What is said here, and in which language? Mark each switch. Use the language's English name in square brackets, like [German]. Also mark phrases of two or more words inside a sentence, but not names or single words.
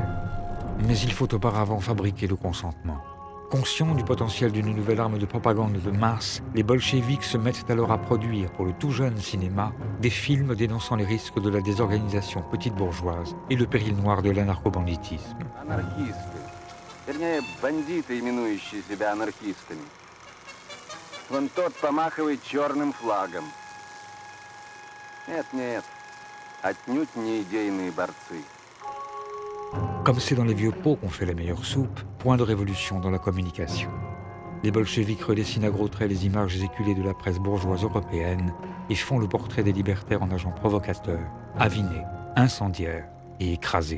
[French] Mais il faut auparavant fabriquer le consentement. Conscients du potentiel d'une nouvelle arme de propagande de masse, les bolcheviks se mettent alors à produire pour le tout jeune cinéma des films dénonçant les risques de la désorganisation petite bourgeoise et le péril noir de l'anarcho-banditisme. [Russian] Вон тот помахивает черным флагом. Нет, отнюдь не идейные борцы. [French] Comme c'est dans les vieux pots qu'on fait la meilleure soupe, point de révolution dans la communication. Les bolcheviks redessinent à gros traits les images éculées de la presse bourgeoise européenne et font le portrait des libertaires en agents provocateurs, avinés, incendiaires et écrasés.